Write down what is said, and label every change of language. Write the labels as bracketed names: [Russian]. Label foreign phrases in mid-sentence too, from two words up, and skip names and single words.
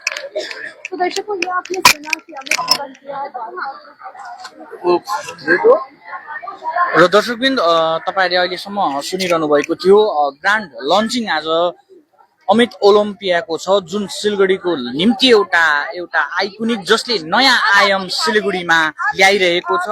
[Hindi] तो दर्शकों ये आपने सुना कि अमित ओलंपिया [Nepali] र दर्शकवृन्द तपाईहरुले अहिलेसम्म सुनिरहनु भएको थियो [English] grand launching [Nepali] आज अमित ओलम्पियाको छ जुन सिलगढीको निम्ति एउटा आइकोनिक जसले नयाँ आयाम सिलगढीमा ल्याइरहेको छ।